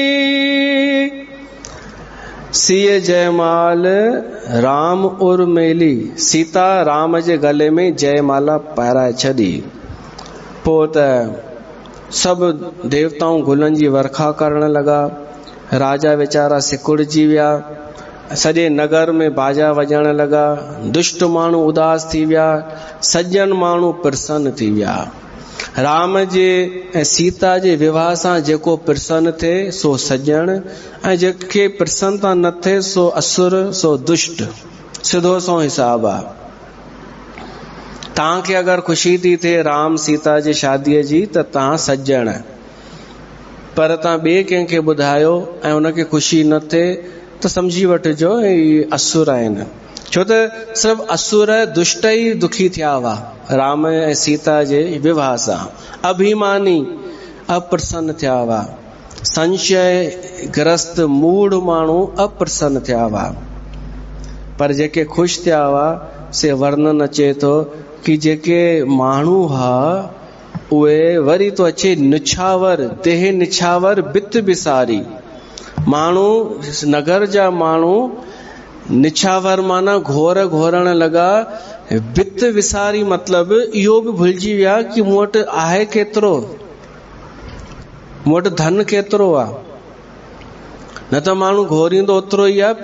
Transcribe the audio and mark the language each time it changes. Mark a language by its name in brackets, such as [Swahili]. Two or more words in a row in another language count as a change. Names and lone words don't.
[Awadhi] सिंह जयमाल राम उर्मेली। [Sindhi] सीता राम जे गले में जयमाला पाराए छॾी। पोइ त सभु देवताऊं गुलनि जी वर्खा करण लॻा। राजा वीचारा सिकुड़जी विया। सॼे नगर में बाजा वॼण लॻा। दुष्ट माण्हू उदास थी विया, सज्जन माण्हू प्रसन्न थी विया। राम जे ऐं सीता जे विवाह सां जेको प्रसन्न थिए सो सज्जन, ऐं जेके प्रसन्नता न थिए सो असुर, सो दुष्ट। सिधो सो हिसाब आहे। तव्हांखे अगरि ख़ुशी थी थिए राम सीता जी शादीअ जी त तव्हां सज्जन, पर तव्हां ॿिए कंहिंखे ॿुधायो ऐं उनखे ख़ुशी न थिए त समझी वठिजो ही असुर आहिनि। छो त सिर्फ़ु असुर दुष्ट ई दुखी थिया हुआ राम ऐं सीता जे विवाह सां। अभिमानी अप्रसन्न थिया हुआ, संशय ग्रस्त मूढ़ माण्हू अप्रसन्न थिया हुआ। पर जेके ख़ुशि थिया हुआ से वर्णन अचे थो कि जेके माण्हू हुआ उहे वरी तो अचे निछावर, [Awadhi] देह निछावर बित बिसारी। [Sindhi] माण्हू नगर जा माण्हू निछावर माना घोर घोरण लॻा। बित विसारी मतलब इहो बि भुलिजी विया कि मूं वटि आहे केतिरो, मूं वटि धन केतिरो आहे। न त माण्हू घोरींदो ओतिरो ई आहे।